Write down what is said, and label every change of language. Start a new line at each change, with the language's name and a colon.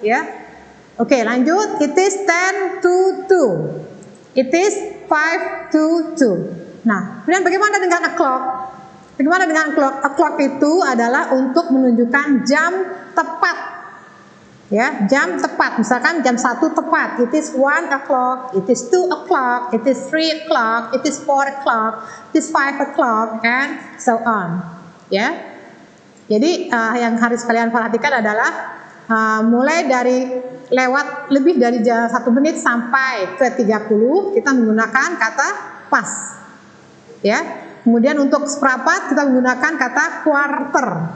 English: Ya.
Indonesian: Oke, lanjut.
English: It is 10 to 2. It is 5 to 2.
Indonesian: Nah, kemudian bagaimana dengan o'clock? Bagaimana dengan clock? O'clock itu adalah untuk menunjukkan jam tepat. Ya, jam tepat. Misalkan jam 1 tepat.
English: It is 1 o'clock, it is 2 o'clock, it is 3 o'clock, it is 4 o'clock, it is 5 o'clock, and so on. Ya.
Indonesian: Jadi yang harus kalian perhatikan adalah mulai dari lewat lebih dari 1 menit sampai ke 30 kita menggunakan kata pas. Ya. Kemudian untuk seperempat kita menggunakan kata quarter.